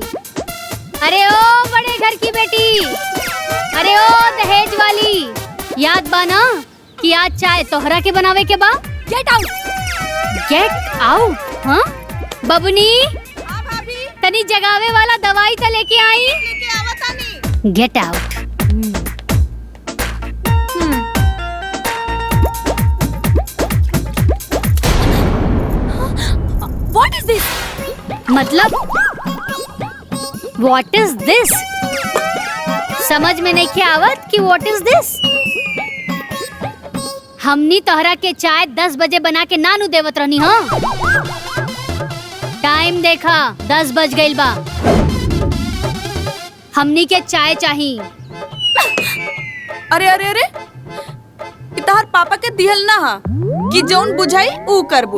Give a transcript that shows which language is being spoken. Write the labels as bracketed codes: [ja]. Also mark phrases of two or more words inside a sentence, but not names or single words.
[bho] अरे ओ बड़े घर की बेटी, अरे ओ दहेज वाली, याद बा ना कि आज चाय तोहरा के बनावे के बा? [en] Get out, get out. [bho] हाँ बबुनी, तनी जगावे वाला दवाई तो लेके आई। [en] Get out. What is this? मतलब What is this? [bho] समझ में नहीं के आवत कि [en] what is this? [bho] हमनी तोहरा के चाय 10 बजे बना के नानू देवत रहनी। हाँ टाइम देखा, 10 बज गइल बा। हमनी के चाय चाहिए। अरे अरे अरे, तोहर पापा के दिहल ना हा कि जौन बुझाई ऊ करबू।